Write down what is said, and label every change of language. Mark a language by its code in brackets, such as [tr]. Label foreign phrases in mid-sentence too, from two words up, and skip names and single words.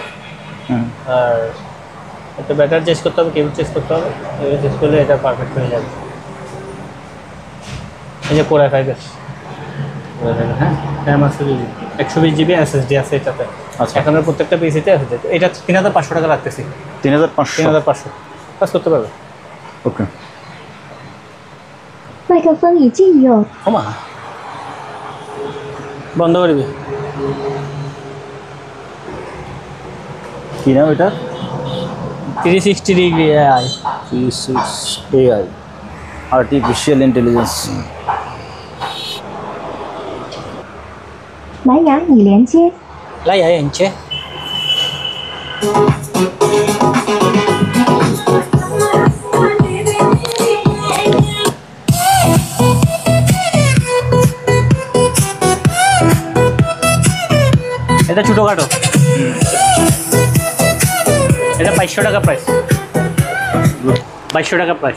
[bn] আর একটা [en] battery change [bn] করতে হবে, কেবল চেঞ্জ করতে হবে। চেঞ্জ করলে এটা পারফেক্ট হয়ে যাবে। এই যে Core i5 হ্যাঁ, RAM আছে 120 GB SSD আছে এটাতে। আচ্ছা। এখনের প্রত্যেকটা পিসিতে আছে। এটা 3500 টাকা রাখতেছি। 3500 3500 কাজ করতে পারবে। ওকে [zh] 麦克风已禁用。 [bn] ওমা বন্ধ করবি। কি নাম এটা 360 ডিগ্রি AI 36 [en] AI artificial intelligence [zh] 蓝牙已连接。 লাই আয় এনচে। [bn] এটা ছোটখাটো, এটা 2200 টাকা প্রাইস, 2200 টাকা প্রাইস।